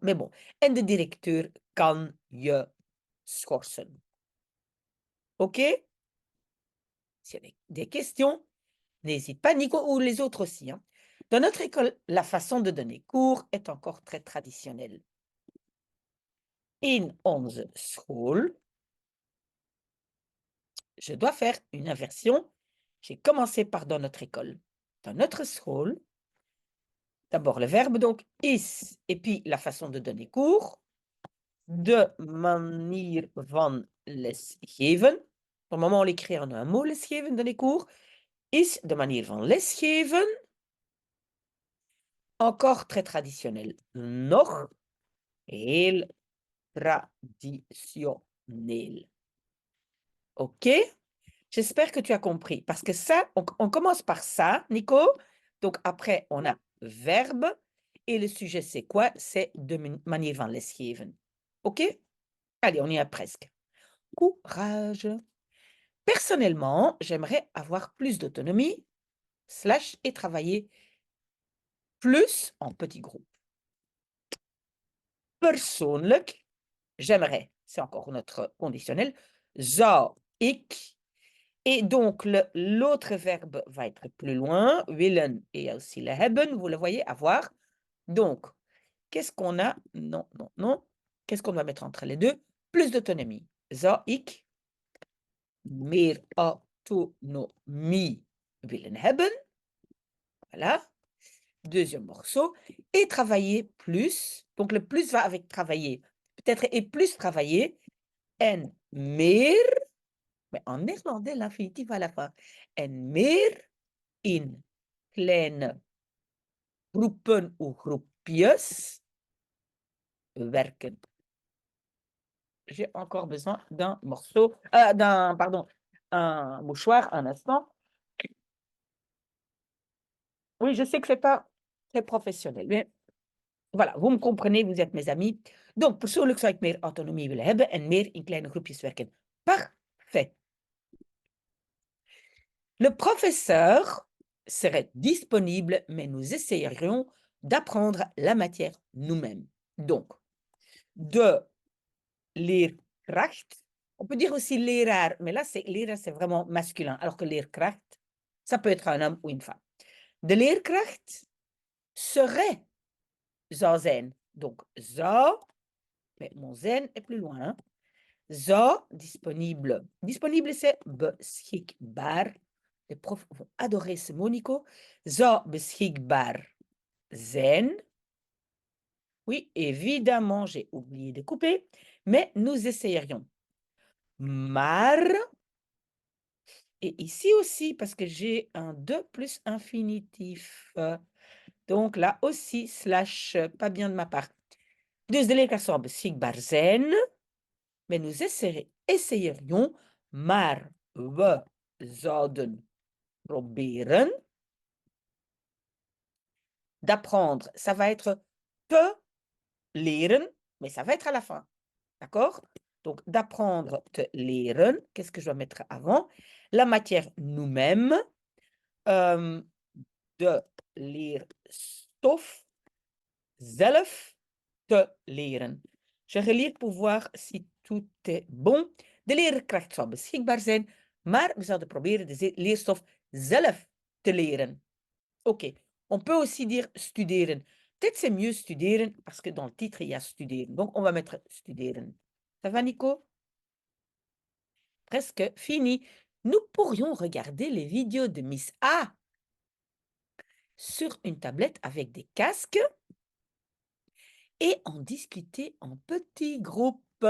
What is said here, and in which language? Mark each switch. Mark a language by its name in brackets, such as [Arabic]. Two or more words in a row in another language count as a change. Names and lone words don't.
[French] Mais bon, [Dutch] en de directeur kan je schorsen. [French] OK? S'il y a des questions, n'hésite pas, Nico, ou les autres aussi, hein. Dans notre école, la façon de donner cours est encore très traditionnelle. [Dutch] In onze school, [French] je dois faire une inversion. J'ai commencé par dans notre école. Dans notre school, d'abord le verbe, donc is, et puis la façon de donner cours. [Dutch] De manier van lesgeven. [French] Pour le moment, on l'écrit en un mot, lesgeven, donner cours. [Dutch] Is de manier van lesgeven. [French] Encore très traditionnel. [Dutch] Nog heel traditionnel. [French] OK? J'espère que tu as compris. Parce que ça, on commence par ça, Nico. Donc après, on a verbe. Et le sujet, c'est quoi? [Dutch] C'est de manier van lesgeven. [French] OK? Allez, on y est presque. Courage. Personnellement, j'aimerais avoir plus d'autonomie, et travailler plus en petits groupes. Persoonlijk, j'aimerais, c'est encore notre conditionnel, [Dutch] zou ik. [French] Et donc, l'autre verbe va être plus loin, willen et aussi le hebben, vous le voyez, avoir. Donc, qu'est-ce qu'on a? Non, non, non. Qu'est-ce qu'on doit mettre entre les deux? Plus d'autonomie. [Dutch] Zou ik meer autonomie willen hebben? [French] Voilà. Deuxième morceau. Et travailler plus. Donc, le plus va avec travailler. Peut-être et plus travailler. [Dutch] En meer. [French] Mais en néerlandais, l'infinitif à la fin. [Dutch] En meer in kleine groepen ou groepjes werken. [French] J'ai encore besoin d'un morceau, pardon, un mouchoir, un instant. Oui, je sais que c'est pas très professionnel, mais voilà, vous me comprenez, vous êtes mes amis. Donc, [Dutch] persoonlijk zou ik meer autonomie willen hebben en meer in kleine groepjes werken. [French] Parfait. Le professeur serait disponible, mais nous essayerions d'apprendre la matière nous-mêmes. Donc, [Dutch] de leerkracht, [French] on peut dire aussi leraar, mais là, leraar, c'est vraiment masculin, alors que leerkracht, ça peut être un homme ou une femme. [Dutch] De leerkracht serait zou zijn. [French] Donc, zou, mais mon zen est plus loin. Hein? Zou, disponible. Disponible, c'est beschikbaar. Les profs vont adorer ce mot, Nico. [Dutch] Zou beschikbaar zijn. [French] Oui, évidemment, j'ai oublié de couper, mais nous essayerions. Maar, et ici aussi, parce que j'ai un 2 plus infinitif. Donc là aussi, slash, pas bien de ma part. [Dutch] Dus de leerkracht zou beschikbaar zijn, [French] mais nous essayerions, [Dutch] maar we zouden proberen d'apprendre. [French] Ça va être [Dutch] te leren, [French] mais ça va être à la fin. D'accord? Donc, d'apprendre, [Dutch] te leren. [French] Qu'est-ce que je dois mettre avant? La matière nous-mêmes. [Dutch] De leerstof zelf te leren. [French] Je relis pour voir si tout est bon. [Dutch] De leerkracht zou beschikbaar zijn, maar we zouden proberen de leerstof zelf te leren. [French] OK. On peut aussi dire studeren, Peut-être c'est mieux studeren parce que dans le titre, il y a studeren. Donc, on va mettre studeren. Ça va, Nico? Presque fini. Nous pourrions regarder les vidéos de Miss A sur une tablette avec des casques et en discuter en petits groupes.